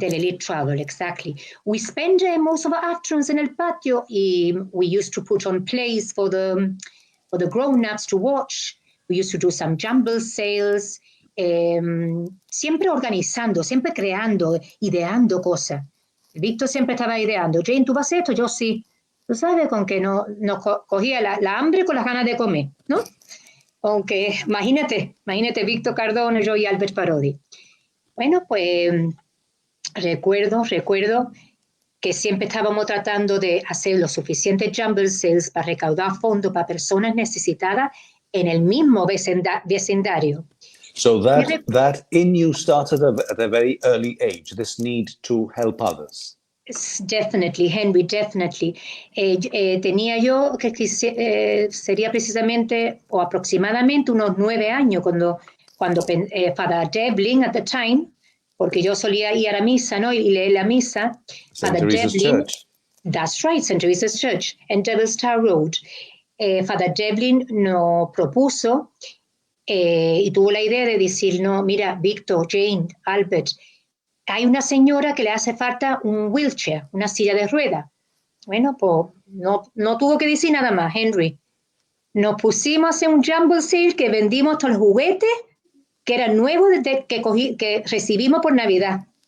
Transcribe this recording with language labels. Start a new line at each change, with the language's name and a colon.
English: del Elite Travel, exactly. We spend most of our afternoons in el patio. We used to put on plays for the grown-ups to watch. We used to do some jumble sales.
Spanish: Siempre organizando, siempre creando, ideando cosas. Víctor siempre estaba ideando. Jayne, ¿tú vas a esto? Yo sí. Tú sabes, con que nos cogía la hambre con las ganas de comer, ¿no? Aunque imagínate Víctor Cardona, yo y Albert Parodi. Bueno, pues recuerdo que siempre estábamos tratando de hacer los suficientes jumble sales para recaudar fondos para personas necesitadas en el mismo vecindario.
English: So that in you started at a very early age, this need to help others. Definitely, Henry, definitely.
Spanish: Tenía yo que sería precisamente o aproximadamente unos 9 años cuando Father Devlin
English: at the time,
Spanish: porque yo solía ir a la misa, ¿no? Y leer la misa.
English: St. Teresa's Church. That's right, St.
Spanish: Teresa's Church, en Devil's Tower Road. Father Devlin nos propuso y tuvo la idea de decir, no, mira, Víctor, Jayne, Albert, hay una señora que le hace falta un wheelchair, una silla de ruedas. Bueno, pues no tuvo que decir nada más, Henry. Nos pusimos a hacer un jumble sale que vendimos todos los juguetes que eran nuevos que recibimos por Navidad.